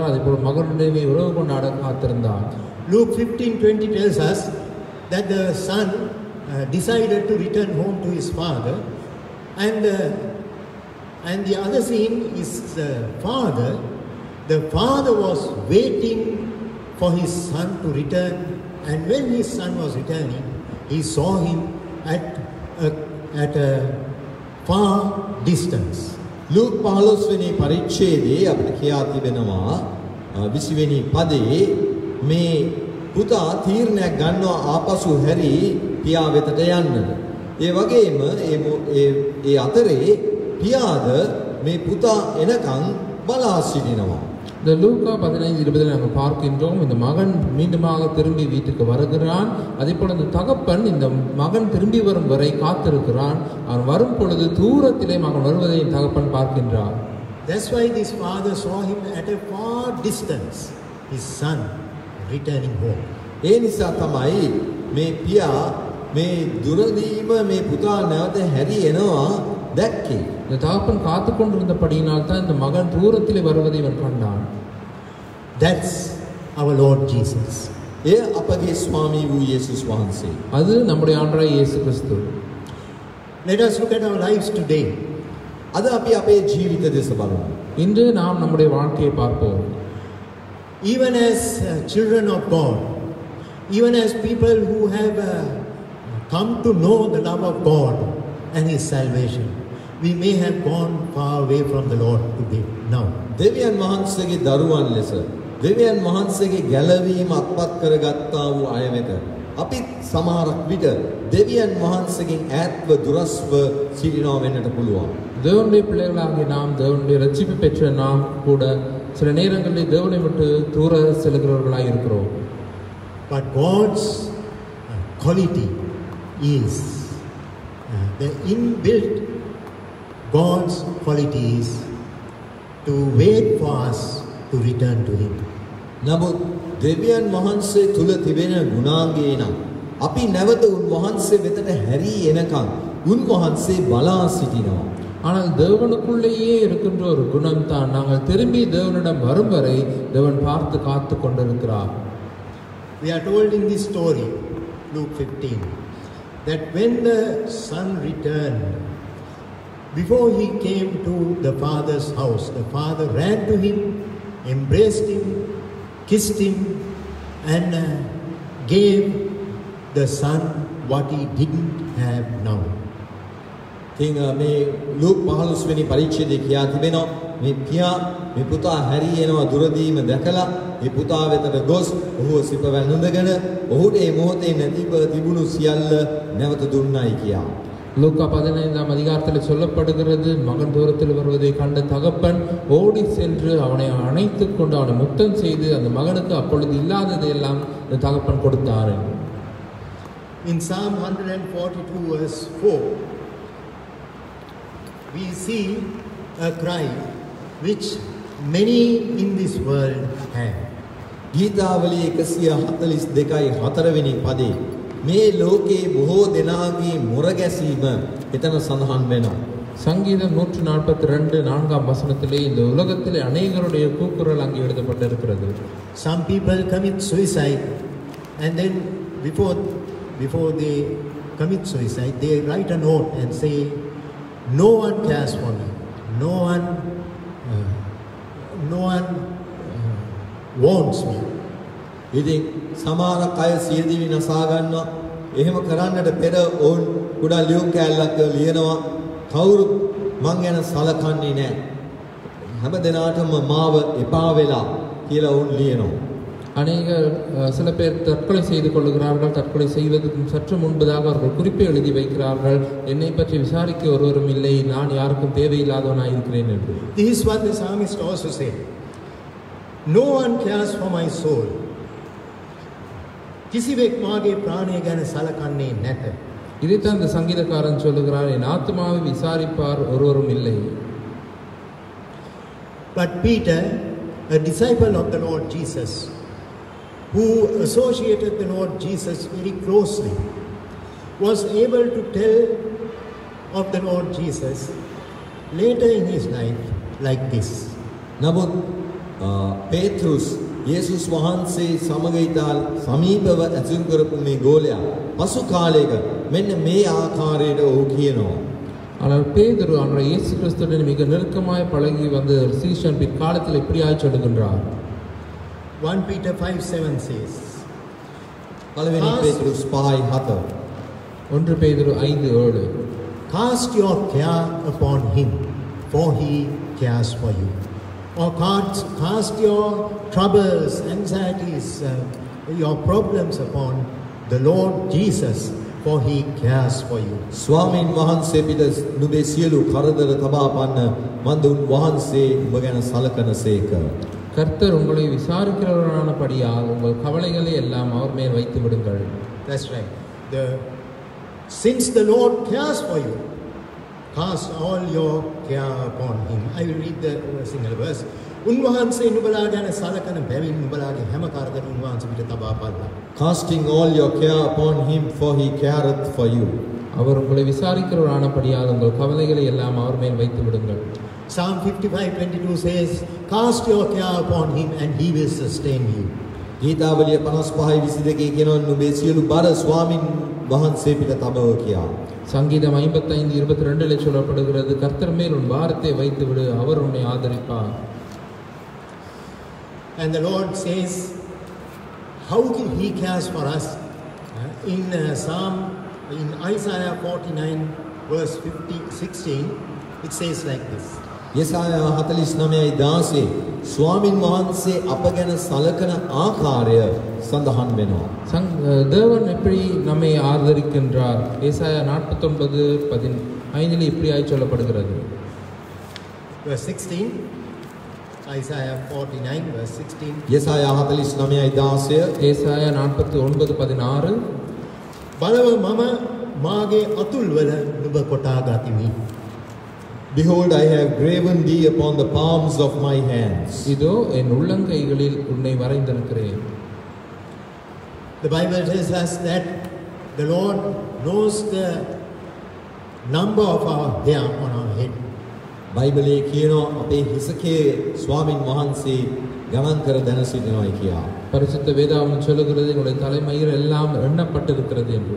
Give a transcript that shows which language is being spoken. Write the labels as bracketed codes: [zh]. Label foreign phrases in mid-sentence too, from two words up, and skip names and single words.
[ta] அதே போல மகனுடைய உறவு கொண்டாட காத்திருந்தார். [en] Luke 15:20 tells us that the son decided to return home to his father, And the other scene is the father. The father was waiting for his son to return, and when his son was returning, he saw him at a far distance. [si] ලූක් 15 වෙනි පරිච්ඡේදයේ අපිට කියා තිබෙනවා 20 වෙනි පදේ මේ පුතා තීරණයක් ගන්නවා ආපසු හැරි පියා වෙතට යන්නට. ඒ වගේම ඒ අතරේ පියාද මේ පුතා එනකන් බලා සිටිනවා. [ta] இந்த லூக்கா 15:20 நாங்கள் பார்க்கின்றோம். இந்த மகன் மீண்டுமாக திரும்பி வீட்டுக்கு வருகிறான். அதே போல இந்த தகப்பன் இந்த மகன் திரும்பி வரும் வரை காத்திருக்கிறான். அவன் வரும் பொழுது தூரத்திலே மகன் வருவதை தகப்பன் பார்க்கின்றார். [en] That's why this father saw him at a far distance, his son returning home. [si] ඒ නිසා තමයි මේ පියා මේ දුරදීම මේ පුතා නැවත හැරි එනවා දැක්කේ. [ta] இந்த தகப்பன் காத்து கொண்டிருந்தபடியினால் தான் இந்த மகன் தூரத்திலே வருவதை இவன் கண்டான். [en] That's our Lord Jesus. [si] ඒ අපගේ ස්වාමී වූ යේසුස් වහන්සේ. [ta] அது நம்முடைய ஆண்டவராகிய இயேசு கிறிஸ்து. [en] Let us look at our lives today. [si] අද අපි අපේ ජීවිත දෙස බලමු. [ta] இன்று நாம் நம்முடைய வாழ்க்கையை பார்ப்போம். [en] Even as children of God, even as people who have come to know the love of God and His salvation, we may have gone far away from the Lord today, now. [si] දෙවියන් වහන්සේගේ දරුවන් ලෙස දෙවියන් වහන්සේගේ ගැලවීම අත්පත් කරගත්තා වූ අය වෙත අපි සමහරක් විට දෙවියන් වහන්සේගෙන් ඈත්ව දුරස්ව සිටිනවා වෙන්නට පුළුවන්. [ta] தேவனுடைய பிள்ளைகளாகிய நாம், தேவனுடைய ரட்சிப்பு பெற்ற நாம் கூட சில நேரங்களில் தேவனை விட்டு தூர செல்கிறவர்களாக இருக்கிறோம். [en] But God's quality is the inbuilt God's quality is to wait for us to return to Him. [si] නමුත් දෙවියන් වහන්සේ තුල තිබෙන ගුණාංගය නම් අපි නැවත උන්වහන්සේ වෙතට හැරී එනකම් උන්වහන්සේ බලා සිටිනවා. [ta] ஆனால் தேவனுக்குள்ளேயே இருக்கின்ற ஒரு குணம் தான் நாங்கள் திரும்பி தேவனிடம் வரும் வரை தேவன் பார்த்து காத்து கொண்டிருக்கிறார். [en] We are told in this story, Luke 15, that when the son returned, before he came to the father's house, the father ran to him, embraced him, kissed him, and gave the son what he didn't have now. [si] ඉතින් මේ ලූක් 15 වෙනි පරිච්ඡේදයේ කියා තිබෙනවා මේ පියා මේ පුතා හැරී එනවා දුරදීම දැකලා මේ පුතා වෙතට ගොස් ඔහුව සිප වැළඳගෙන ඔහුට මේ මොහොතේ නැතිව තිබුණු සියල්ල නැවත දුන්නයි කියා. [ta] லூக்கா 15ஆம் அதிகாரத்தில் சொல்லப்படுகிறது, மகன் தூரத்தில் வருவதை கண்ட தகப்பன் ஓடி சென்று அவனை அணைத்துக் கொண்டு அவனை முத்தம் செய்து அந்த மகனுக்கு அப்பொழுது இல்லாததை எல்லாம் இந்த தகப்பன் கொடுத்தார். [en] In Psalm 142 verse 4, we see a cry which many in this world have. [si] ගීතාවලිය 142යි 4 වෙනි පදේ මේ ලෝකේ බොහෝ දෙනාගේ මුරගැසීම එතන සඳහන් වෙනවා. [ta] சங்கீதம் 142 4ஆம் வசனத்திலே இந்த உலகத்திலே அநேகருடைய கூக்குரல் அங்கே எழுதப்பட்டிருக்கிறது. [en] Some people commit suicide, and then before they commit suicide, they write a note and say, "No one cares for me. No one wants me." [si] ඉතින් සමහරක් අය සියදිවි නසා ගන්නවා. එහෙම කරන්නට පෙර ඔවුන් කුඩා ලියුම් කෑල්ලක් ලියනවා. කවුරුත් මං ගැන සලකන්නේ නැහැ. හැම දිනාටම මාව එපා වෙලා කියලා ඔවුන් ලියනවා. [ta] சில பேர் தற்கொலை செய்து கொள்ளுகிறார்கள். தற்கொலை செய்வதற்கு சற்று முன்பதாக அவர்கள் குறிப்பை எழுதி வைக்கிறார்கள், என்னை பற்றி விசாரிக்க ஒருவரும் இல்லை, நான் யாருக்கும் தேவையில்லாதவனாக இருக்கிறேன் என்று. [en] This is what the psalmist also said. No one cares for my soul. [si] කිසිවෙක් මාගේ ප්‍රාණය ගැන සලකන්නේ නැත. [ta] இதைத்தான் இந்த சங்கீதக்காரன் சொல்லுகிறார், என் ஆத்மாவை விசாரிப்பார் ஒருவரும் இல்லை. [en] But Peter, a disciple of the Lord Jesus, who associated the Lord Jesus very closely, was able to tell of the Lord Jesus later in his life like this. [si] නමුත් පේත්‍රුස් යේසුස් වහන්සේ සමග ඉතා සමීපව ඇසුරු කරපු මේ ගෝලයා පසු කාලයක මෙන්න මේ ආකාරයට ඔහු කියනවා. [ta] ஆனால் பேதுரு ஆண்டவர் இயேசு கிறிஸ்துவுடன் மிக நெருக்கமாய் பழகி வந்த சீஷன் பிற்காலத்தில் இப்படியாய் சொல்லுகின்றார். [en] 1 Peter 5:7 says, [si] පළවෙනි පේතුරුස් 5:7 [ta] 1 பேதுரு 5:7 [en] cast your care upon him, for he cares for you. Or cast your troubles, anxieties, your problems upon the Lord Jesus, for he cares for you. [si] ස්වාමීන් වහන්සේ පිට නුඹේ සියලු කරදර තබා පන්න මන්ද උන් වහන්සේ නුඹ ගැන සලකනසේක. [ta] கர்த்தர் உங்களை விசாரிக்கிறவரானபடியால் உங்கள் கவலைகளை எல்லாம் அவர் மேல் வைத்து விடுங்கள். [en] That's right. Since the Lord cares for you, cast all your care upon him. I will read the single verse. [si] උන්වහන්සේ නුඹලා ගැන සලකන බැවින් නුඹලාගේ හැම කරදර උන්වහන්සේ පිට තබා පල්ලා. [en] Casting all your care upon him, for he careth for you. [ta] அவர் உங்களை விசாரிக்கிறவரானபடியால் உங்கள் கவலைகளை எல்லாம் அவர் மேல் வைத்து விடுங்கள். [en] Psalm 55:22 says, cast your care upon him and he will sustain you. [si] ගීතාවලිය 55:22 කියනවා නුඹේ සියලු බර ස්වාමින් වහන්සේ පිට තබව කියා. [ta] சங்கீதம் 55:22 சொல்லப்படுகிறது, கர்த்தர் மேல் உன் பாரத்தை வைத்து விடு, அவர் உன்னை ஆதரிப்பார். [en] And the Lord says how he cares for us. In Isaiah 49 verse 16, it says like this. [si] යෙසායා 49:16 ස්වාමින් වහන්සේ අප ගැන සලකන ආකාරය සඳහන් වෙනවා. [ta] தேவன் எப்படி நம்மை ஆதரிக்கின்றார்? ஏசாயா 49:15 இப்படியாய் சொல்லப்படுகிறது. [en] Verse 16, Isaiah 49 verse 16. [si] යෙසායා 49:16 [ta] ஏசாயா 49:16 [si] බලව මම මාගේ අතුල් වල නුඹ කොටා ගතිමි. [en] Behold, I have graven thee upon the palms of my hands. [ta] இதோ என் உள்ளங்கைகளில் உன்னை வரைந்திருக்கிறேன். [en] The Bible tells us that the Lord knows the number of our hair on our head. [si] බයිබලයේ කියනවා අපේ හිසකේ ස්වාමින් වහන්සේ ගණන් කර දැන සිටිනවායි කියා. [ta] பரிசுத்த வேதாகமம் சொல்லுகிறது உங்களுடைய தலைமயிர் எல்லாம் எண்ணப்பட்டிருக்கிறது என்று.